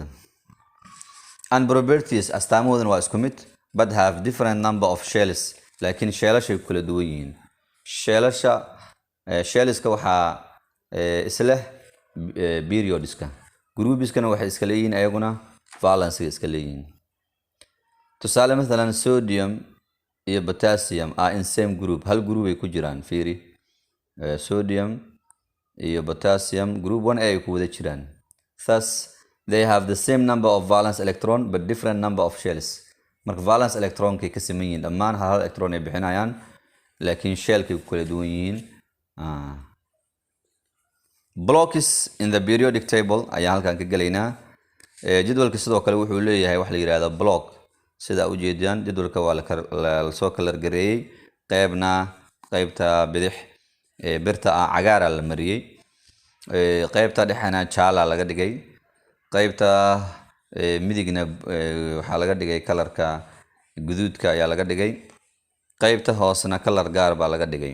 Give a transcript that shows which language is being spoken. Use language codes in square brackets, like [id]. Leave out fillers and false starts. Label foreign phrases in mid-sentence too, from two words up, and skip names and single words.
[en] And properties [so] astaamahoodana waa isku mid [en] but have different number of shells [so] laakiin shellashay kala duwan yihiin. Shelliska waxaa isla periodiska groupiskana waxay iska leeyihiin ayaguna valence iska leeyihiin. Tusaale mesela sodium iyo potassium [en] are in same group [so] hal group ay ku jiraan fiiri sodium iyo potassium group 1A ay ku wada jiraan. [en] Thus they have the same number of valence electron but different number of shells. [so] Marka [en] valence electron [so] kay ka siman yihiin dhammaan hal electron ay bixinayaan laakiin shellkay ku kala duwan yihiin. [en] Blocks in the periodic table [so] ayaa halkan ka galaynaa. Jadwalka sidoo kale wuxuu leeyahay wax la yiraahdo block sida u jeedaan jadwalka waa la soo kala gareeyay qaybta bidix birta cagaar la mariyay qaybta dhexana jaala laga dhigay qaybta midigna waxa laga dhigay kalarka guduudka ayaa laga dhigay qaybta hoosna kalar gaar baa laga dhigay.